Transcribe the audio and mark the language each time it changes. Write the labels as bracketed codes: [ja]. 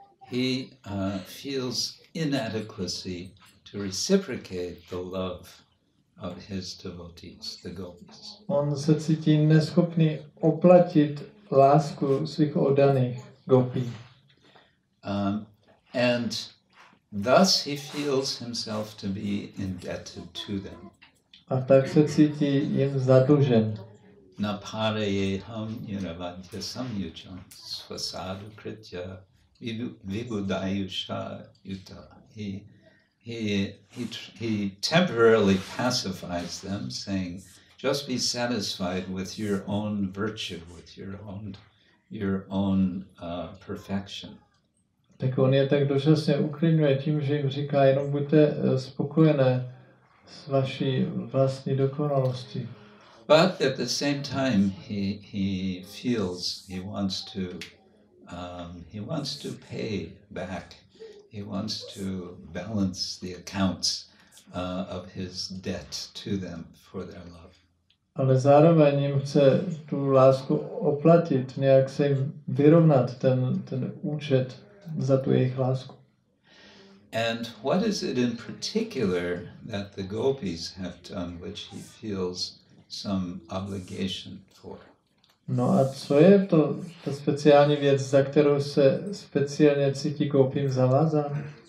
[en] He feels inadequacy to reciprocate the love of his devotees, the gopis. [cs] On se cítí neschopný oplatit lásku svých oddaných gopí. [en] And thus he feels himself to be indebted to them. [cs] A tak se cítí jim zadlužen. [sa] Naparayeham niravadya samyucham svasadu kritya vibudayusha yuta. [en] He temporarily pacifies them, saying, just be satisfied with your own virtue, with your own perfection. [cs] Tak on je tak dočasně uklidňuje tím, že jim říká, jenom buďte spokojené s vaší vlastní dokonalostí. [en] But at the same time, he feels he wants to pay back. He wants to balance the accounts of his debt to them for their love. [cs] Ale zároveň jim chce tu lásku oplatit, nějak se jim vyrovnat ten účet za tu jejich lásku. [en] And what is it in particular that the gopis have done which he feels some obligation for? [cs] No a co je to ta speciální věc, za kterou se speciálně cítí gopím zavázán?